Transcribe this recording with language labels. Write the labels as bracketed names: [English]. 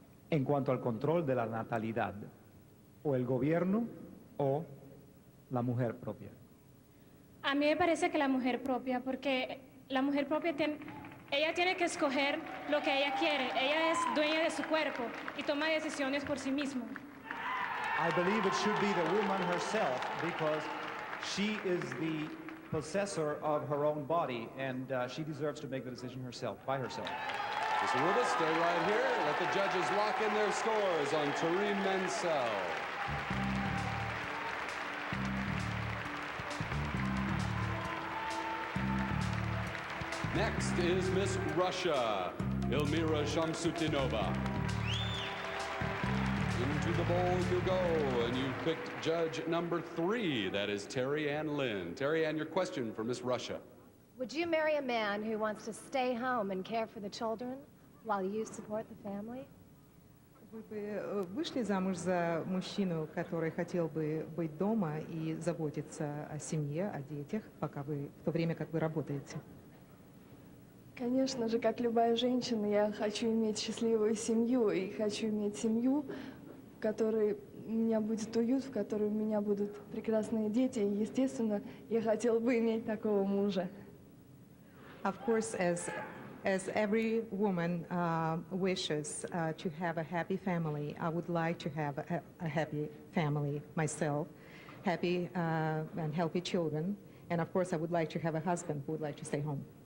[Spanish] En cuanto al control de la natalidad, ¿o el gobierno o la mujer propia? A mí me parece que la mujer propia, porque la mujer propia ella tiene que escoger lo que ella quiere. Ella es dueña de su cuerpo y toma decisiones por sí misma. [English] I believe it should be the woman herself because she is the possessor of her own body and she deserves to make the decision herself, by herself. Ms. Aruba, stay right here. Let the judges lock in their scores on Tareen Mansell. Next is Miss Russia, Elmira Shamsutdinova. Into the bowl you go, and you picked judge number 3. That is Terry Ann Lynn. Terry Ann, your question for Miss Russia. Would you marry a man who wants to stay home and care for the children while you support the family? [Russian] Вы бы вышли замуж за мужчину, который хотел бы быть дома и заботиться о семье, о детях, в то время как вы работаете? Конечно же, как любая женщина, я хочу иметь счастливую семью и хочу иметь семью, в которой у меня будет уют, в которой у меня будут прекрасные дети. И, естественно, я хотела бы иметь такого мужа. [English] Of course, as every woman wishes to have a happy family, I would like to have a happy family myself. happy and healthy children. And of course, I would like to have a husband who would like to stay home.